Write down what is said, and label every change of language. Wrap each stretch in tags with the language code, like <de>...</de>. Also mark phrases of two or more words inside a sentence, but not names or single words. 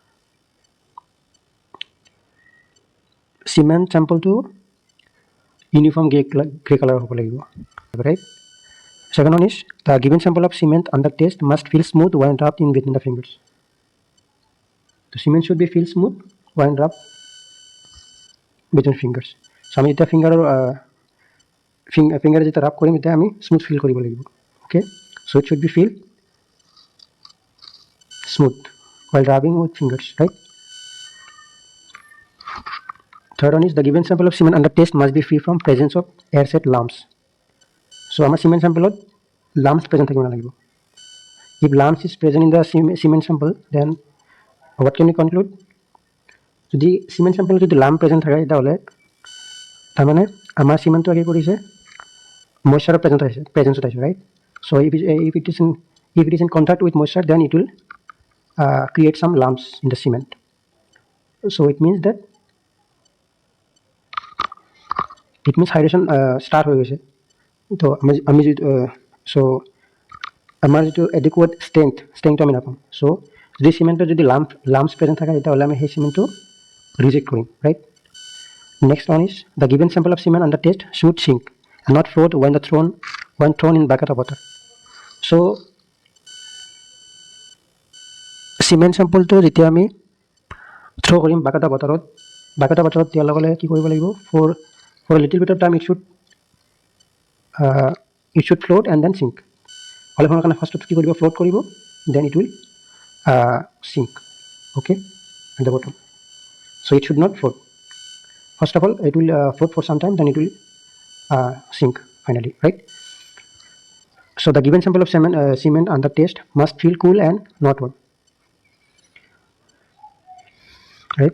<en>Cement sample to uniform gray color</en> <as>হ'ব লাগিব,</as> <en>right? Second one is the given sample of cement on the test must feel smooth when rubbed in between the fingers. The cement should be feel smooth when rubbed between fingers.</en> <as>So আমি এটা ফিঙ্গারে যেটা রাব কৰিম এটা আমি</as> <en>smooth feel</en> <as>কৰিব লাগিব.</as> <en>Okay, so it should be feel smooth while rubbing with fingers, right? Third one is the given sample of cement under test must be free from presence of air-set lumps. So our cement sample lumps present</en> <as>থাকিব নালাগিব.</as> <en>If lumps is present in the cement sample, then what can we conclude?</en> <as>যদি</as> <en>cement sample</en> <as>যদি</as> <en>lump present</en> <as>থাকে</as> <bn>তাহলে তার মানে আমার</bn> <as>সিমেন্ট আগে কৰিছে</as> <en>moisture presence</en> <as>আছে, right?</as> <en>So if it is in contact with moisture, then it will create some lumps in the cement. So it means hydration start</en> <bn>হয়ে গেছে.</bn> <as>তো আমি সো আমার যেটো</as> <en>adequate strength</en> <as>আমি নাপাম. So যদি সিমেন্টৰ যদি</as> <en>lumps present</en> <as>থাকে তাহলে আমি সেই সিমেন্টটো রিজেক্ট কৰিম,</as> <en>right? Next one is the given sample of cement under test should sink and not float when thrown in bucket of water.</en> <as>So</as> <en>cement sample to</en> <as>যেতিয়া আমি throw কৰিম</as> <en>bucket of water</en> <as>দিয়াৰ লগে লগে কি কৰিব লাগিব,</as> <en>for a little bit of time it should float and then sink.</en> <as>অলপ সময়ৰ কাৰণে ফাৰ্ষ্টত কি কৰিব, float কৰিব,</as> <en>then it will sink, okay, at the bottom. So it should not float. First of all, it will float for some time, then it will sink finally, right? So the given sample of cement under test must feel cool and not warm, right?</en>